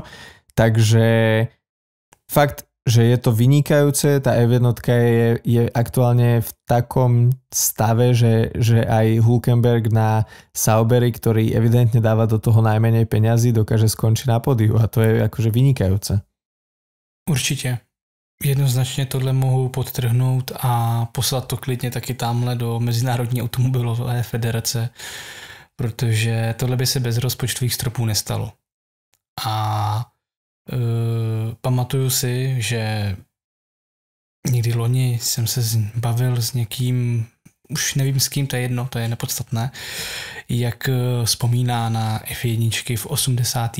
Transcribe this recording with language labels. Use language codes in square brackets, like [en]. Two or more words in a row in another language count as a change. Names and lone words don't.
[sk] Takže fakt, že je to vynikajúce, tá F1 je aktuálne v takom stave, že aj Hülkenberg na Sauberi, ktorý evidentne dáva do toho najmenej peňazí, dokáže skončiť na pódiu a to je akože vynikajúce. [cs] Určitě. Jednoznačně tohle mohu podtrhnout a poslat to klidně taky tamhle do Mezinárodní automobilové federace, protože tohle by se bez rozpočtových stropů nestalo. A pamatuju si, že někdy loni jsem se bavil s někým už nevím s kým, to je jedno, to je nepodstatné, jak vzpomíná na F1 v 80.